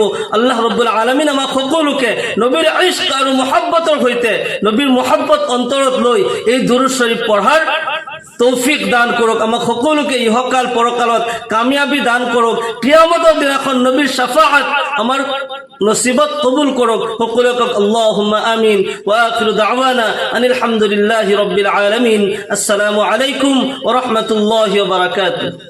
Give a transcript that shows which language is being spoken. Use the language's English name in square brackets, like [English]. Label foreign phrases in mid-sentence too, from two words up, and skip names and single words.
[Arabic] الله رب العالمين [Assamese] আমাক সকলোকে নবীৰ ইশক আৰু মুহাব্বতৰ সৈতে, নবীৰ মুহাব্বত অন্তৰত লৈ এই দুৰুদ শৰীফ পঢ়াৰ তৌফিক দান কৰক। আমাক সকলোকে ইহকাল পৰকালত কামিয়াবি দান কৰক। কিয়ামতৰ দিনাখন নবীৰ শাফাআত আমাৰ নসিবত কবুল কৰক। সকলোকে [Arabic] اللهم آمين. وآخر دعوانا أن الحمد لله رب العالمين. السلام عليكم ورحمة الله وبركاته.